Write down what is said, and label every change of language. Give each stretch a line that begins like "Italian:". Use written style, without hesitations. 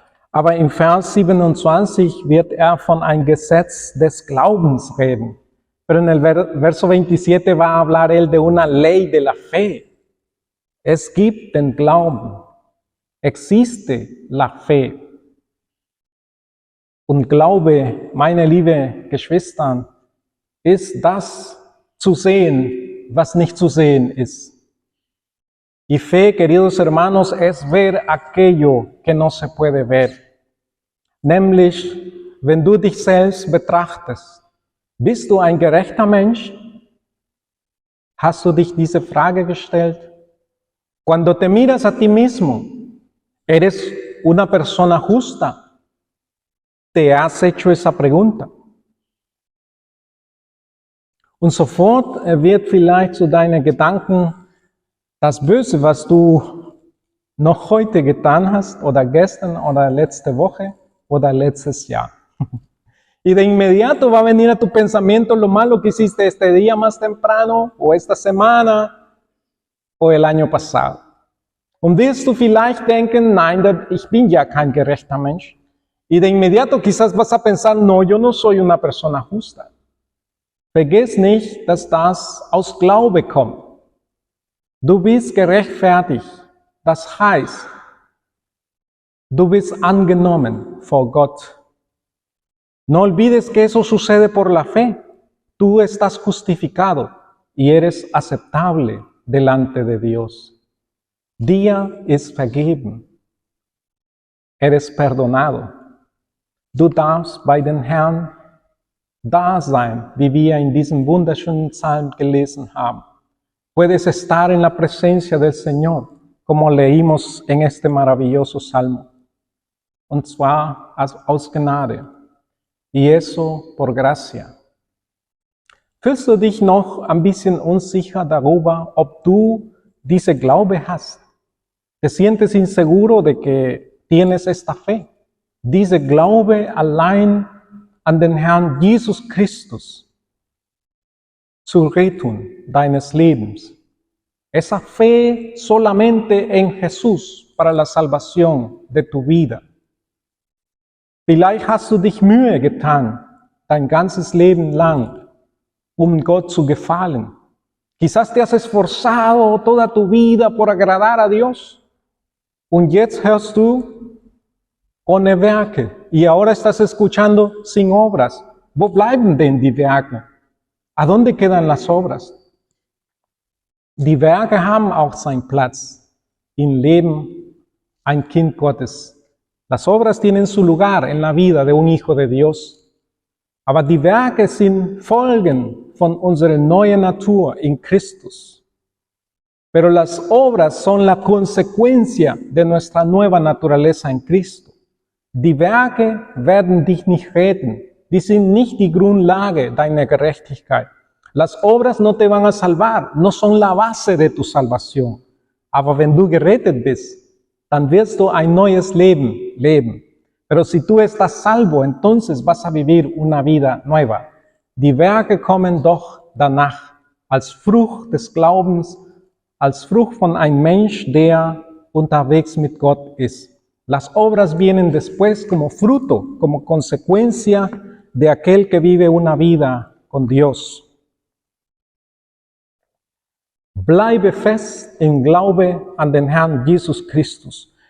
German: Aber im Vers 27 wird von ein Gesetz des Glaubens reden.
Spanish: Pero en el verso 27 va a hablar él de una ley de la fe.
German: Es gibt den Glauben.
Spanish: Existe la fe.
German: Und Glaube, meine liebe Geschwister, ist das zu sehen, was nicht zu sehen ist.
Spanish: Y fe, queridos hermanos, es ver aquello que no se puede ver.
German: Nämlich, wenn du dich selbst betrachtest, bist du ein gerechter Mensch? Hast du dich diese Frage gestellt?
Spanish: Cuando te miras a ti mismo, ¿eres una persona justa? ¿Te has hecho esa pregunta?
German: Und sofort wird vielleicht zu deinen Gedanken das Böse, was du noch heute getan hast, oder gestern, oder letzte Woche, oder letztes Jahr.
Spanish: Y de inmediato va a venir a tu pensamiento lo malo que hiciste este día más temprano, o esta semana, o el año pasado.
German: Und wirst du vielleicht denken, nein, ich bin ja kein gerechter Mensch.
Spanish: Y de inmediato quizás vas a pensar, no, yo no soy una persona justa.
German: Vergiss nicht, dass das aus Glaube kommt. Du bist gerechtfertigt. Das heißt, du bist angenommen vor Gott.
Spanish: No olvides que eso sucede por la fe. Tú estás justificado y eres aceptable delante de Dios.
German: Dir ist vergeben.
Spanish: Eres perdonado.
German: Du darfst bei den Herrn da sein, wie wir in diesem wunderschönen Psalm gelesen haben.
Spanish: Puedes estar en la presencia del Señor, como leímos en este maravilloso Salmo.
German: Und zwar aus Gnade.
Spanish: Y eso por gracia.
German: Fühlst du dich noch ein bisschen unsicher darüber, ob du diese Glaube hast?
Spanish: ¿Te sientes inseguro de que tienes esta fe?
German: Diese Glaube allein an den Herrn Jesus Christus zur Rettung deines Lebens.
Spanish: Esa fe solamente en Jesús para la salvación de tu vida.
German: Vielleicht hast du dich Mühe getan, dein ganzes Leben lang, Gott zu gefallen.
Spanish: Quizás te has esforzado toda tu vida por agradar a Dios.
German: Und jetzt hörst du ohne Werke.
Spanish: Y ahora estás escuchando sin obras.
German: Wo bleiben denn die Werke?
Spanish: ¿A dónde quedan las obras?
German: Die Werke haben auch seinen Platz im Leben ein Kind Gottes.
Spanish: Las obras tienen su lugar en la vida de un hijo de Dios.
German: Aber die Werke sind Folgen von unserer neuen Natur in Christus.
Spanish: Pero las obras son la consecuencia de nuestra nueva naturaleza en Cristo.
German: Die Werke werden dich nicht retten. Die sind nicht die Grundlage deiner Gerechtigkeit.
Spanish: Las obras no te van a salvar, no son la base de tu salvación.
German: Aber wenn du gerettet bist, dann wirst du ein neues Leben leben.
Spanish: Pero si tú estás salvo, entonces vas a vivir una vida nueva.
German: Die Werke kommen doch danach, als Frucht des Glaubens, als Frucht von einem Mensch, der unterwegs mit Gott ist.
Spanish: Las obras vienen después como fruto, como consecuencia de aquel que vive una vida con Dios.
German: Bleibe fest im Glaube an den Herrn Jesus Christus.